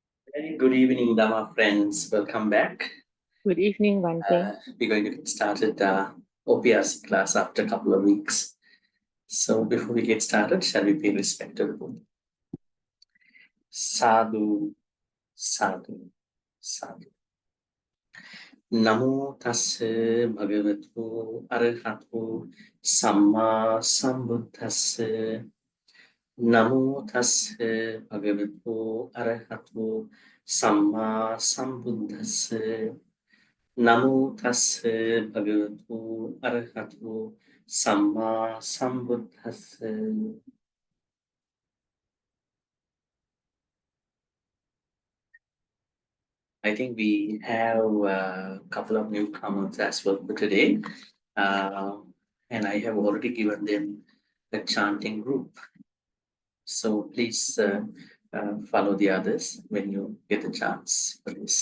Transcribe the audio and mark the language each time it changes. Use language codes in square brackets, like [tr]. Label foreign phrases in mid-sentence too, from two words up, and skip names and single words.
[en] Very good evening, Dhamma friends. Welcome back. Good evening, Bhante. We're going to get started OPRC class after a couple of weeks. So before we get started, shall we pay respect to the Buddha? [pi] Sadhu, sadhu, sadhu. Namo tassa bhagavato arahato samma sambuddhassa. Namo tassa bhagavato arahato samma sambuddhassa. Namo tassa bhagavato arahato samma sambuddhassa. [en] I think we have a couple of newcomers as well for today. And I have already given them a chanting group. So please follow the others when you get the chance for this.